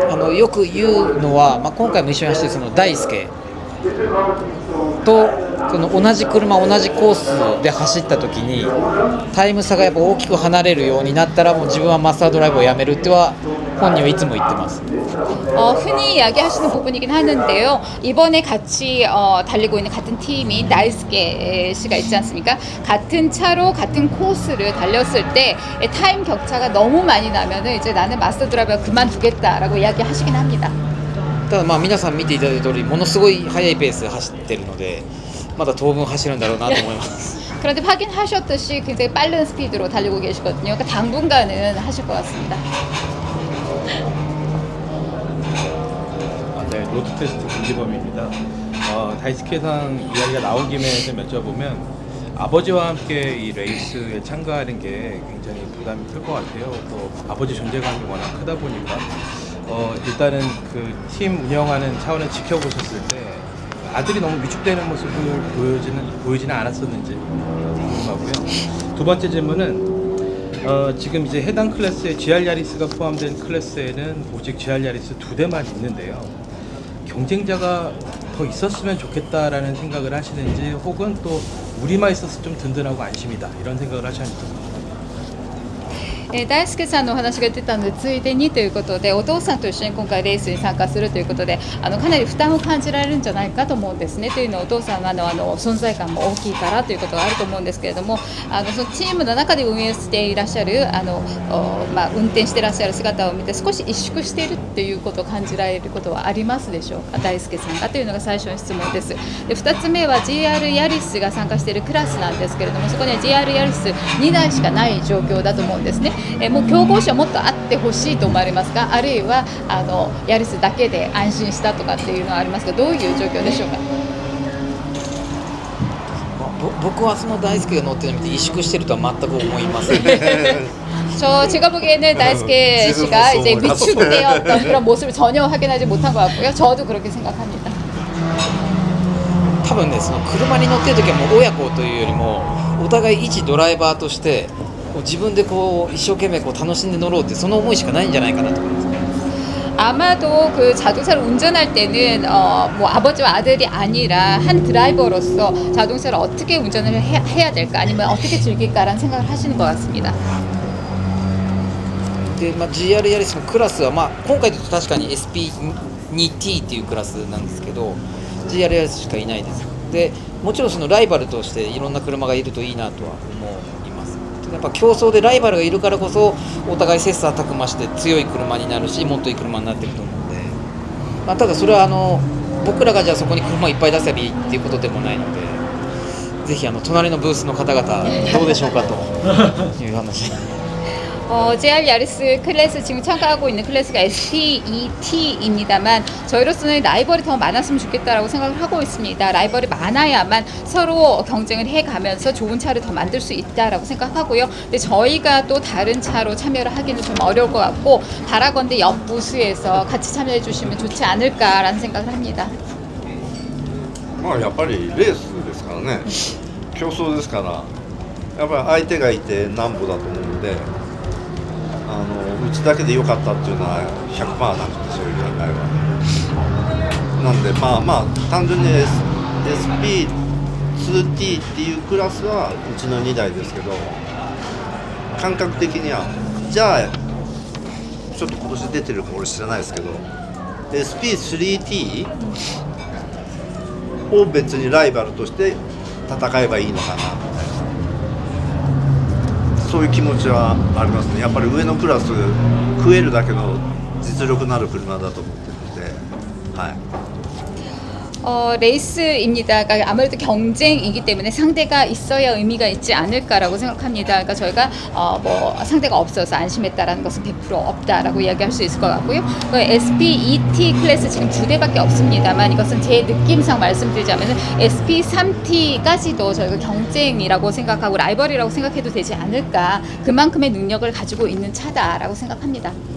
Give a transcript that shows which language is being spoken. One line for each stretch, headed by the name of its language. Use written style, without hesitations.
Japanese: よく言うのは、今回も一緒に走ってるその大輔とその同じ車同じコースで走った時にタイム差がやっぱ大きく離れるようになったらもう自分はマスタードライブをやめるっては本人はいつも言ってます。
Korean: 흔히 이야기하시는 부분이긴 하는데요. 이번에 같이 달리고 있는 같은 팀이 나이스케 씨가 있지 않습니까? 같은 차로 같은 코스를 달렸을 때 타임 격차가 너무 많이 나면은 이제 나는 마스터 드라이버 그만두겠다라고 이야기하시긴 합니다.
Japanese: ただ皆さん見ていただいた通りものすごい速いペースで走ってるのでまだ当分走るんだろうなと思います。
Korean: 그런데 확인하셨듯이 굉장히 빠른 스피드로 달리고 계시거든요. 그러니까 당분간은 하실 것 같습니다. 네, 로드 테스트 김기범입니다. 다이스케상 이야기가 나온 김에 좀 여쭤보면 아버지와 함께 이 레이스에 참가하는 게 굉장히 부담이 클 것 같아요. 또 아버지 존재감이 워낙 크다 보니까 일단은 그 팀 운영하는 차원을 지켜보셨을 때 아들이 너무 위축되는 모습을 보이지는 않았었는지 궁금하고요. 두 번째 질문은 지금 이제 해당 클래스에 GR 야리스가 포함된 클래스에는 오직 GR 야리스 2대만 있는데요. 경쟁자가 더 있었으면 좋겠다라는 생각을 하시는지 혹은 또 우리만 있어서 좀 든든하고 안심이다 이런 생각을 하시는지.
Japanese: 大輔さんのお話が出たのでついでにということでお父さんと一緒に今回レースに参加するということでかなり負担を感じられるんじゃないかと思うんですね。というのはお父さんの存在感も大きいからということがあると思うんですけれどもそのチームの中で運営していらっしゃる運転していらっしゃる姿を見て少し萎縮しているということを感じられることはありますでしょうか？大輔さんがというのが最初の質問です。で2つ目は GR ヤリスが参加しているクラスなんですけれどもそこには GR ヤリス2台しかない状況だと思うんですね。もう競合車もっとあってほしいと思われますか？あるいはヤリスだけで安心したとかっていうのはありますか？どういう状況でしょうか？僕はその大輔が乗ってるのを見て萎縮してるとは全く思いません。
Korean: 제가 보기에는 다이스케 씨가 이제 위축되었던 그런 모습을 전혀 확인하지 못한 것 같고요. 저도 그렇게 생각합니다.
Japanese: 多分ねその車に乗ってる時はもう親子というよりもお互い一ドライバーとして自分でこう一生懸命こう楽しんで乗ろうってその思いしかないんじゃないかなと思います。
Korean: 아마도 그 자동차를 운전할 때는 뭐 아버지와 아들이 아니라 한 드라이버로서 자동차를 어떻게 운전을 해야 될까 아니면 어떻게 즐길까라는 생각을 하시는 것 같습니다.
Japanese: でGR ヤリスのクラスは今回だと確かに SP2T っていうクラスなんですけど GR ヤリスしかいないです。でもちろんそのライバルとしていろんな車がいるといいなとは思います。やっぱ競争でライバルがいるからこそお互い切磋琢磨して強い車になるし、もっといい車になっていくと思うんで、ただそれは僕らがじゃあそこに車をいっぱい出せばいいっていうことでもないので、ぜひ隣のブースの方々どうでしょうかという話。
Korean: JR 야리스 클래스 지금 참가하고 있는 클래스가 SPET입니다만 저희로서는 라이벌이 더 많았으면 좋겠다라고 생각을 하고 있습니다. 라이벌이 많아야만 서로 경쟁을 해가면서 좋은 차를 더 만들 수 있다라고 생각하고요. 근데 저희가 또 다른 차로 참여를 하기는 좀 어려울 것 같고, 바라건대 옆 부스에서 같이 참여해 주시면 좋지 않을까라는 생각을 합니다.
Japanese: まあやっぱりレースですからね、競争ですから、やっぱり相手がいてなんぼだと思うので、うちだけで良かったっていうのは 100% なくて、そういう考えは。なんでまあ単純に SP2T っていうクラスはうちの2台ですけど、感覚的にはじゃあちょっと今年出てるか俺知らないですけど、 SP3T を別にライバルとして戦えばいいのかなみたいな、そういう気持ちはありますね。やっぱり上のクラス食えるだけの実力のある車だと思ってるので、はい。
Korean: 레이스입니다. 그러니까 아무래도 경쟁이기 때문에 상대가 있어야 의미가 있지 않을까라고 생각합니다. 그러니까 저희가 뭐 상대가 없어서 안심했다라는 것은 100% 없다라고 이야기할 수 있을 것 같고요. SPET 클래스 지금 2대밖에 없습니다만, 이것은 제 느낌상 말씀드리자면 SP3T까지도 저희가 경쟁이라고 생각하고 라이벌이라고 생각해도 되지 않을까, 그만큼의 능력을 가지고 있는 차다라고 생각합니다.